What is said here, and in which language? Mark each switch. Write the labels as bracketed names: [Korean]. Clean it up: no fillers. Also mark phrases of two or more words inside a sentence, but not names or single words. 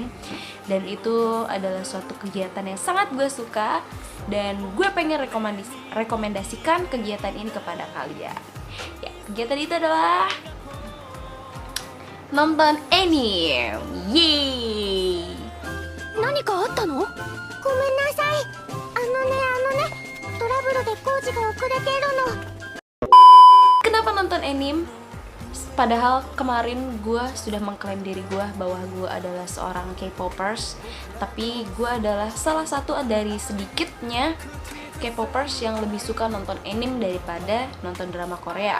[Indonesian] Dan itu adalah suatu kegiatan yang sangat gue suka dan gue pengen rekomendasikan kegiatan ini kepada kalian. Ya, kegiatan itu adalah nonton anime. Yeay. [Japanese] 何かあったの？ごめんなさい。あのね、トラブルで工事が遅れているの。 [Indonesian] Kenapa nonton anime? Padahal kemarin gue sudah mengklaim diri gue bahwa gue adalah seorang K-popers. Tapi gue adalah salah satu dari sedikitnya K-popers yang lebih suka nonton anime daripada nonton drama Korea.